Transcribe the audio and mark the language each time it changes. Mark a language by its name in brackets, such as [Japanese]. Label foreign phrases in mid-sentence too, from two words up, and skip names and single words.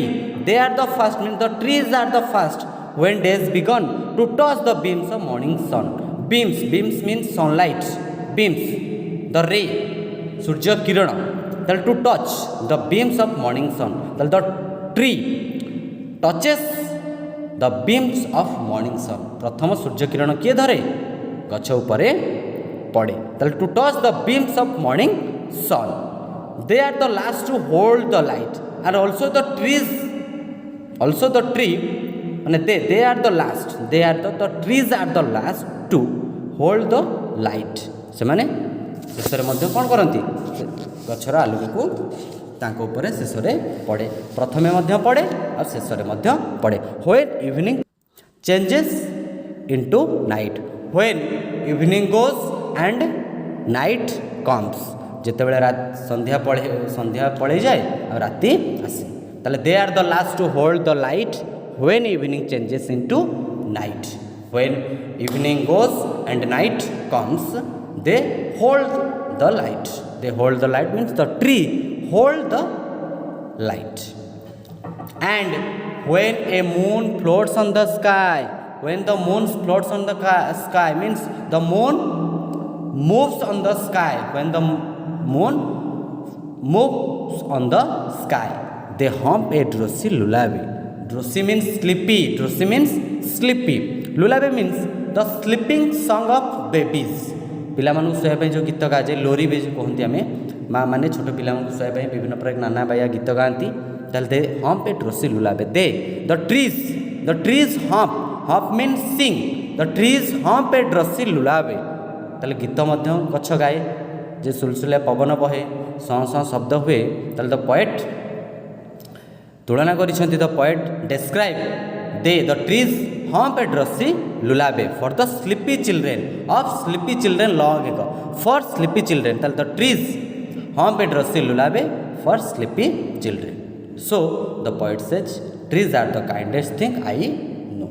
[English] They are the first means the trees are the first when days begun to touch the beams of morning sun. Beams means sunlight. Beams, the ray, [Odia] ସୂର୍ଯ୍ୟ କିରଣ. [English] That to touch the beams of morning sun. That the tree touches the beams of morning sun. [Odia] ପ୍ରଥମ ସୂର୍ଯ୍ୟ କିରଣ କିଏ ଧରେ ଗଛ ଉପରେ ପଡ଼େ. [English] To touch the beams of morning sun. they are the last to hold the light, and also the trees, also the tree, and they are the last, they are the trees are the last to hold the light. [Odia] ସେ ମାନେ शेषରେ ମଧ୍ୟ କ'ଣ କରନ୍ତି, ଗଛର ଆଲୋକକୁ ତାଙ୍କ ଉପରେ ଶେଷରେ ପଡ଼େ, ପ୍ରଥମେ ମଧ୍ୟ ପଡ଼େ ଆଉ ଶେଷରେ ମଧ୍ୟ ପଡ଼େ. [English] when evening changes into night, when evening goes and night comes, [Odia] ଯେତେବେଳେ ସନ୍ଧ୍ୟା ପଳେଇଯାଏ ଆଉ ରାତି ଆସେ, ତାହେଲେ [English] they are the last to hold the light when evening changes into night. when evening goes and night comes, they hold the light. They hold the light means the tree hold the light. And when a moon floats on the sky, when the moon floats on the sky means the moon moves on the sky. When the moon moves on the sky, they hum a drowsy lullaby. Drowsy means sleepy. Drowsy means sleepy. Lullaby means the sleeping song of babies. [Odia] ପିଲାମାନଙ୍କୁ ଶୋଇବା ପାଇଁ ଯେଉଁ ଗୀତ ଗାଯାଏ, ଲୋରି ବି ଯେଉଁ କହନ୍ତି ଆମେ, ମା' ମାନେ ଛୋଟ ପିଲାମାନଙ୍କୁ ଶୋଇବା ପାଇଁ ବିଭିନ୍ନ ପ୍ରକାର ନାନା ବାୟା ଗୀତ ଗାଆନ୍ତି. [English] ତାହେଲେ they hum a drowsy lullaby, they the trees hum means sing, the trees hum a drowsy lullaby. [Odia] ତାହେଲେ ଗୀତ ମଧ୍ୟ ଗଛ ଗାଏ, ଯେ ସୁଲସୁଲିଆ ପବନ ବହେ, ସଁ ସଁ ଶବ୍ଦ ହୁଏ. [English] ତାହେଲେ the poet [Odia] ତୁଳନା କରିଛନ୍ତି, [English] the poet describe the trees hum a drowsy lullaby for the sleepy children of sleepy children long ago. For sleepy children, the trees hum a drowsy lullaby for sleepy children. So the poet says trees are the kindest thing I know.